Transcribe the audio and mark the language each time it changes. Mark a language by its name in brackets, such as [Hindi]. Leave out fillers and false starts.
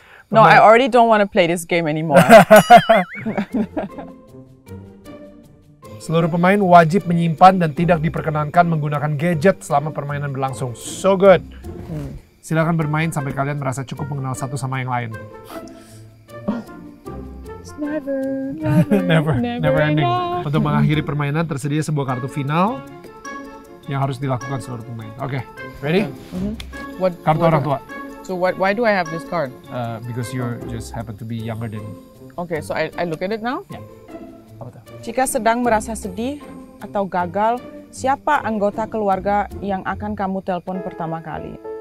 [English] No, I already don't want to play this game anymore. [Indonesian] Seluruh pemain wajib menyimpan dan tidak diperkenankan menggunakan gadget selama permainan berlangsung. [English] So good. [Indonesian] Silakan bermain sampai kalian merasa cukup mengenal satu sama yang lain. [English] Never never ending. enough. [Indonesian] Untuk mengakhiri permainan tersedia sebuah kartu final yang harus dilakukan seluruh pemain. Oke, ready? [English] What? [Indonesian] Kartu orang tua. [English] So why do I have this card? Because you just happen to be younger than. Okay, so I look at it now. [Indonesian] Ya. Apa tuh? Jika sedang merasa sedih atau gagal, siapa anggota keluarga yang akan kamu telepon pertama kali?